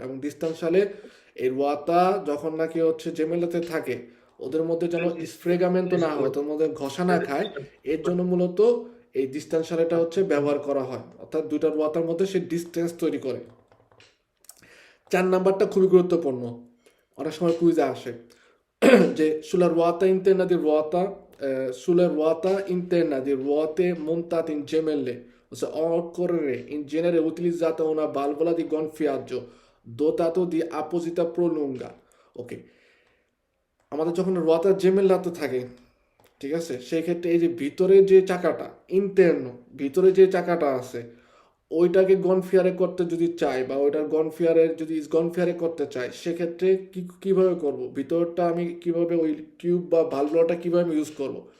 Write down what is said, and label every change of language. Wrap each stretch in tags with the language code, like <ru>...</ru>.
<bn>এবং ডিস্টান্স সালে এই রোয়াতা যখন নাকি হচ্ছে জেমেলাতে থাকে, ওদের মধ্যে যেন স্ফ্রেগামেন্ট না হয়, ওদের মধ্যে ঘষা না খায়, এর জন্য মূলত এই ডিস্টান্স সালেটা হচ্ছে ব্যবহার করা হয়, অর্থাৎ দুইটা রোয়াতার মধ্যে সে ডিস্টেন্স তৈরি করে। 4 নাম্বারটা খুবই গুরুত্বপূর্ণ, অনেক সময় কুইজে আসে। যে</bn> <it>sulla ruota interna di ruota, sulle ruota interna di ruote montate in gemelle, ossia occorre in genere utilizzata una valvola di gonfiaggio dotato di apposita prolunga.</it> <bn>Ok, আমাদের যখন রোয়াটার জেমেলাতে থাকে, ঠিক আছে, সেই ক্ষেত্রে এই যে ভিতরে যে চাকাটা ইন্টারনো, ভিতরে যে চাকাটা আছে ওইটাকে গনফিয়ারে করতে যদি চাই বা ওইটার গনফিয়ারের যদি গনফিয়ারে করতে চাই, সেক্ষেত্রে কিভাবে করব, ভিতরটা আমি কিভাবে ওই টিউব বা ভালভটা কিভাবে আমি ইউজ করব।</bn>